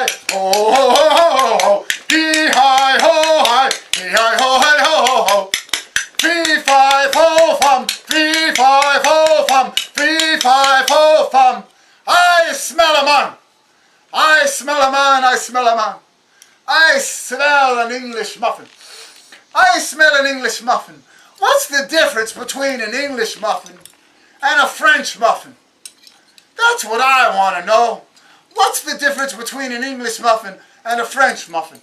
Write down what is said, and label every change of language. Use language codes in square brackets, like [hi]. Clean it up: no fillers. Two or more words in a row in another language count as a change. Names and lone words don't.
[en] ho-ho-ho-ho-ho, hee-hi, ho-hi, hee-hi, ho-hi, ho-ho-ho, fee-fi-fo-fum, fee-fi-fo-fum, fee-fi-fo-fum. I smell a man. I smell a man. I smell a man. I smell an English muffin. I smell an English muffin. What's the difference between an English muffin and a French muffin? That's what I want to know. What's the difference between an English muffin and a French muffin?